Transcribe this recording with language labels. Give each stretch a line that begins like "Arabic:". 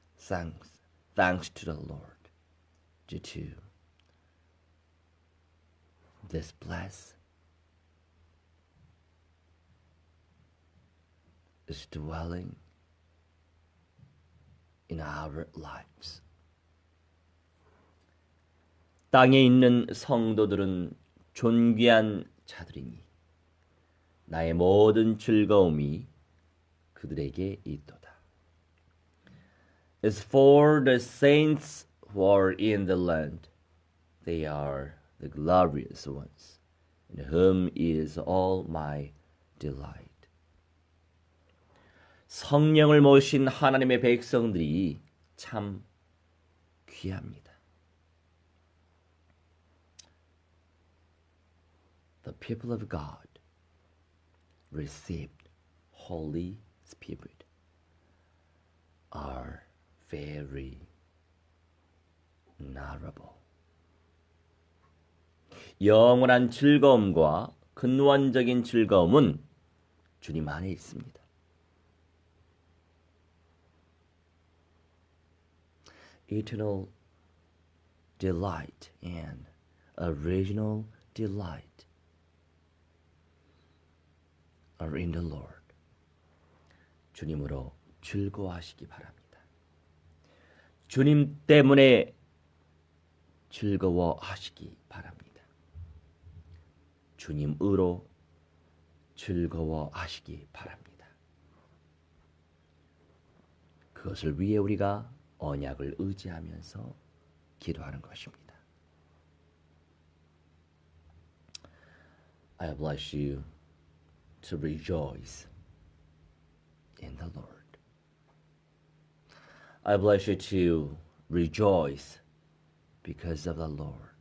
English: Thanks to the Lord due to this bliss is dwelling in our lives.
Korean: 땅에 있는 성도들은 존귀한 자들이니 나의 모든 즐거움이 그들에게 있도다.
English: As for the saints who are in the land, they are the glorious ones. in whom is all my delight.
Korean: 성령을 모신 하나님의 백성들이 참 귀합니다.
English: The people of God received Holy Spirit are very honorable.
Korean: 영원한 즐거움과 근원적인 즐거움은 주님 안에 있습니다.
English: Eternal delight and original delight are in the Lord.
Korean: 주님으로 즐거워하시기 바랍니다. 주님 때문에 즐거워하시기 바랍니다. 주님으로 즐거워하시기 바랍니다. 그것을 위해 우리가 언약을 의지하면서 기도하는 것입니다.
English: I bless you to rejoice in the Lord. I bless you to rejoice because of the Lord.